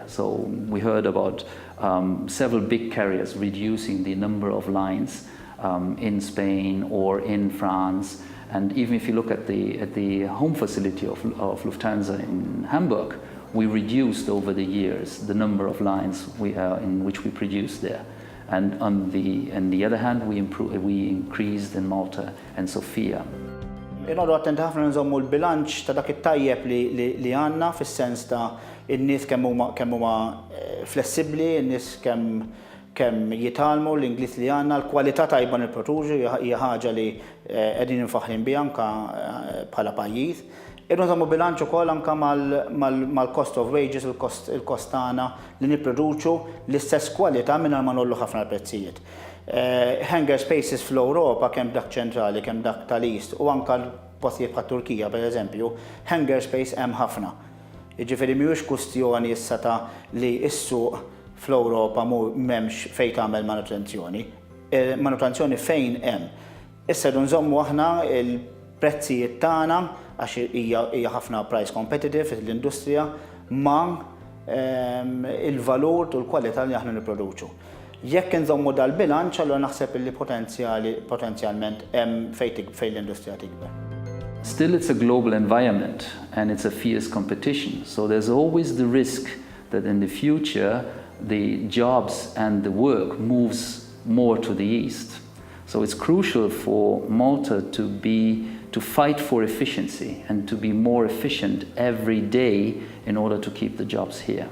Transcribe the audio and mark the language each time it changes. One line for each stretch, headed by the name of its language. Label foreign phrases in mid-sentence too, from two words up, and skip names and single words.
English: So we heard about several big carriers reducing the number of lines in Spain or in France. And even if you look at the home facility of Lufthansa in Hamburg, we reduced over the years the number of lines in which we produce there. And on the other hand, we increased in Malta and Sofia.
Maltese: Inodu attenti ħafna nżommu l-bilanċ ta' dak it-tajjeb li għandna fis-sens ta' in-nies kemm huma flessibbli, in-nies kemm jitalmu l-Ingliż li għandna, l-kwalità tajba nipproduċu hija ħaġa li qegħdin infaħrin biha anke bħala pajjiż. Nżommu bilanċ ukoll anke mal-
English: cost of wages,
Maltese: il-kost tagħna li nipproduċu l-istess kwalità mingħajr ma nollu ħafna l-prezzijiet.
English: Hangar spaces
Maltese: fl-Ewropa kemm dak ċentrali, kemm dak tal-East u anke l-postijiet bħat Turkija pereżempju,
English: hangar space
Maltese: hemm ħafna. Jiġifieri mhijiex kwistjoni issa ta' li s-suq fl-Ewropa m'hemmx fejn tagħmel manutenzjoni. Manutenzjoni fejn hemm. Issa nżommu aħna il-prezzijiet tagħna għax hija ħafna
English: price competitive
Maltese: l-industrija ma' il-valur u l-kwalità li aħna nipproduċu. Jekk nżommu dal-bilanċ, allura naħseb li potenzjalment hemm fejn l-industrija tikber.
English: Still, it's a global environment and it's a fierce competition. So there's always the risk that in the future, the jobs and the work moves more to the east. So it's crucial for Malta to fight for efficiency and to be more efficient every day in order to keep the jobs here.